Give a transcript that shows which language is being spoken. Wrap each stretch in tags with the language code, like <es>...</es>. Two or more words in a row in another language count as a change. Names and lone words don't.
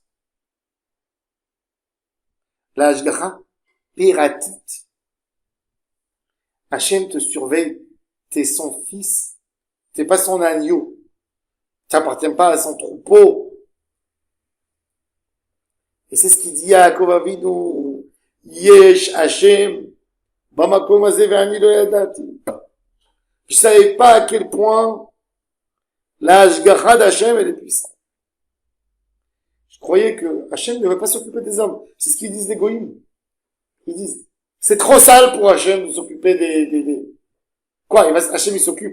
<fr>La</fr> <he>השגחה פרטית.</he> <fr>Hachem te surveille. T'es son fils. T'es pas son agneau. T'appartiens pas à son troupeau. Et c'est ce qu'il dit à Yaakov Avinu.</fr> <he>יש השם. במקום הזה ואני לא ידעתי.</he> <fr>Je savais pas à quel point la Hashgacha d'Hachem, elle est puissante. Je croyais que Hachem ne veut pas s'occuper des hommes. C'est ce qu'ils disent les goïms. Ils disent, c'est trop sale pour Hachem de s'occuper des... Quoi, Hachem il s'occupe.</fr>